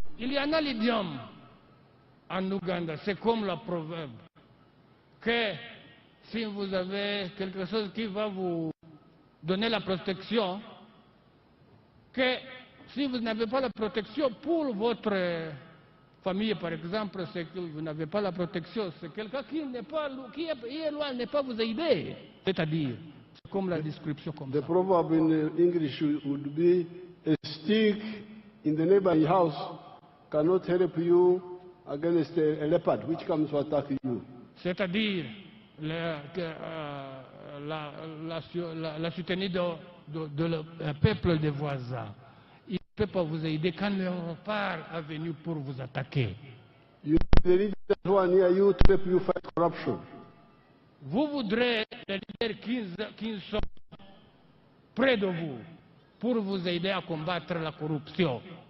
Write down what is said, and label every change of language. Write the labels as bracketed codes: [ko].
[fr] Il y en a l'idiome en Ouganda, c'est comme la proverbe, que si vous avez quelque chose qui va vous donner la protection, que si vous n'avez pas la protection pour votre famille, par exemple, c'est que vous n'avez pas la protection, c'est quelqu'un qui est loin, n'est pas vous aider. C'est-à-dire, c'est comme la description comme ça. [en] The proverb in English would be, a stick in the neighboring house cannot help you against a leopard which comes to attack you. [fr] C'est-à-dire, la soutenue de le peuple des voisins. Il ne peut pas vous aider quand le léopard est venu pour vous attaquer. [en] You need the leaders who are near you to help you fight corruption. [fr] Vous voudrez les leaders qui sont près de vous pour vous aider à combattre la corruption.